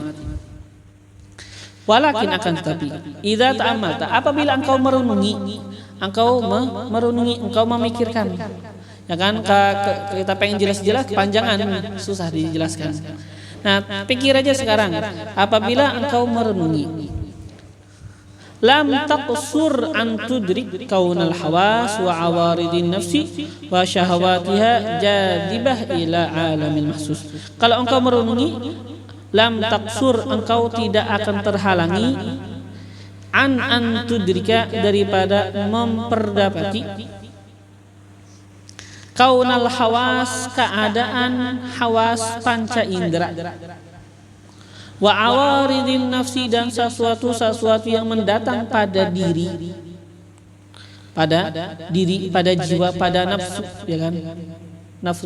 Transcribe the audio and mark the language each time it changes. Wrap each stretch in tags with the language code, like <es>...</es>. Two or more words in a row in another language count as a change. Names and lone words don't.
<id>Walakin, akan tetapi,</id> <ar>إذا تأملت,</ar> <id>apabila engkau merenungi, engkau memikirkan, ya kan, kita pengen jelas-jelas kepanjangan, susah dijelaskan. Nah, pikir aja sekarang, apabila engkau merenungi,</id> <ar>لم تقصر أن تدرك كون الحواس وعوارض النفس وشهواتها جاذبة إلى عالم المحسوس.</ar> <id>Kalau engkau merenungi,</id> <ar>لم تقصر,</ar> <id>engkau tidak akan terhalangi,</id> <ar>أن تدرك,</ar> <id>daripada memperdapati,</id> <ar>كون الحواس,</ar> <id>keadaan hawas panca indera,</id> <ar>وعوارض النفس,</ar> <id>dan sesuatu yang mendatang pada diri, pada jiwa, pada nafsu, ya kan, nafsu.</id>